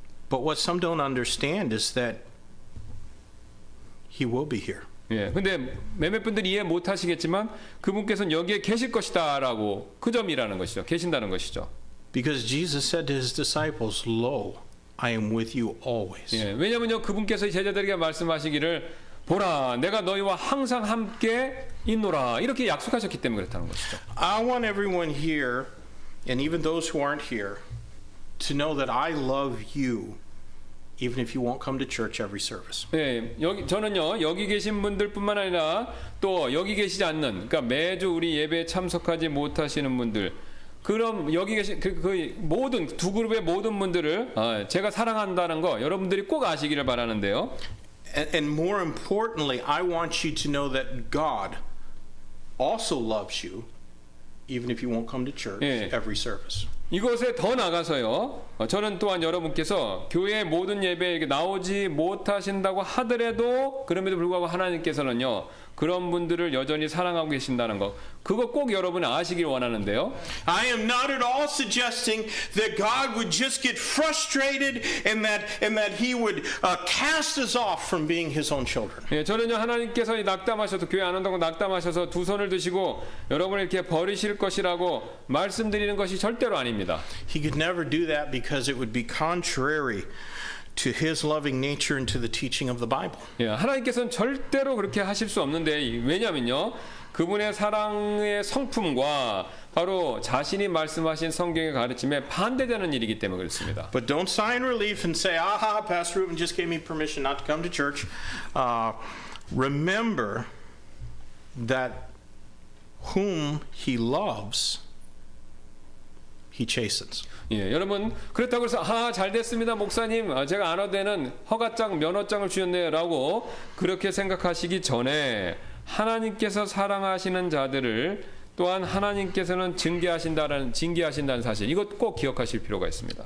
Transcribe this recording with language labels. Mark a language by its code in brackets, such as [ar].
[en] But what some don't understand is that He will be here. [ko] 예, 근데 몇몇 분들이 이해 못 하시겠지만 그분께서는 여기에 계실 것이다라고 그 점이라는 것이죠. 계신다는 것이죠. [en] Because Jesus said to his disciples, Lo, I am with you always. [ko] 예, 왜냐면요 그분께서 제자들에게 말씀하시기를 보라 내가 너희와 항상 함께 있노라 이렇게 약속하셨기 때문에 그렇다는 것이죠. [en] I want everyone here, and even those who aren't here, to know that I love you, even if you won't come to church every service. [ko] 예, 저는요 여기 계신 분들뿐만 아니라 또 여기 계시지 않는 그러니까 매주 우리 예배에 참석하지 못하시는 분들 그럼 여기 계신 그 모든 두 그룹의 모든 분들을 제가 사랑한다는 거 여러분들이 꼭 아시기를 바라는데요. [en] And more importantly, I want you to know that God also loves you, even if you won't come to church every service. [ko] 이것에 더 나가서요. 저는 또한 여러분께서 교회 모든 예배에 나오지 못하신다고 하더라도 그럼에도 불구하고 하나님께서는요. 그런 분들을 여전히 사랑하고 계신다는 거. 그거 꼭 여러분이 아시길 원하는데요. [en] I am not at all suggesting that God would just get frustrated and that he would cast us off from being his own children. [ko] 예, 저는요 하나님께서 낙담하셔서 교회 안 온다고 낙담하셔서 두 손을 드시고 여러분을 이렇게 버리실 것이라고 말씀드리는 것이 절대로 아닙니다. [en] He could never do that because it would be contrary to his loving nature and to the teaching of the Bible. [ko] 예, 하나님께서는 절대로 그렇게 하실 수 없는데 왜냐면요. 그분의 사랑의 성품과 바로 자신이 말씀하신 성경의 가르침에 반대되는 일이기 때문에 그렇습니다. [en] But don't sigh in relief and say, "Aha, Pastor Ruben just gave me permission not to come to church." Remember that whom he loves, he chastens. [ko] 예, 여러분 그렇다고 해서 잘 됐습니다 목사님 제가 안 와도 되는 허가장 면허장을 주셨네요라고 그렇게 생각하시기 전에 하나님께서 사랑하시는 자들을 또한 하나님께서는 징계하신다는 사실 이것 꼭 기억하실 필요가 있습니다.